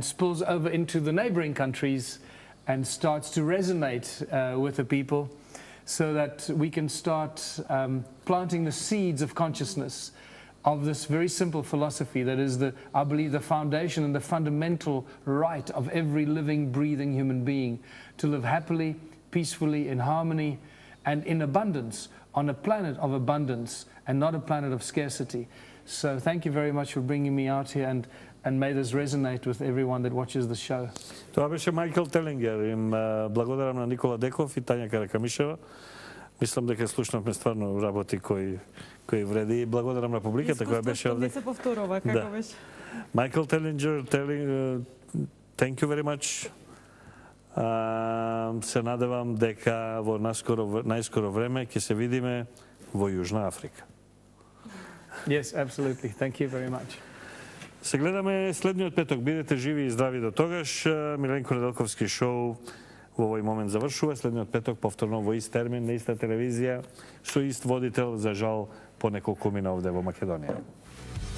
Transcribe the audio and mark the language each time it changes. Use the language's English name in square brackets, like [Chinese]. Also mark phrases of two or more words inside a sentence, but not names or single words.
[English] spills over into the neighboring countries and starts to resonate with the people, so that we can start planting the seeds of consciousness of this very simple philosophy that is, I believe, the foundation and the fundamental right of every living, breathing human being to live happily, peacefully, in harmony, and in abundance, on a planet of abundance and not a planet of scarcity. So thank you very much for bringing me out here, and may this resonate with everyone that watches the show. [Macedonian] Тоа беше Мајкл Телинџер. Им благодарам на Никола Деков и Тања Каракамишева. Мислам дека слушнавме стварно работи кои вреди. Благодарам на публиката која беше овде. Не се повторува како беше. Мајкл Телинџер, [English] thank you very much. [Macedonian] Се надевам дека во најскоро време ќе се видиме во Јужна Африка. [English] Yes, absolutely. Thank you very much. [Macedonian] Се гледаме следниот петок. Бидете живи и здрави до тогаш. Миленко Неделковски шоу во овој момент завршува. Следниот петок повторно во ист термин на иста телевизија со ист водител, за жал по неколку мина овде во Македонија.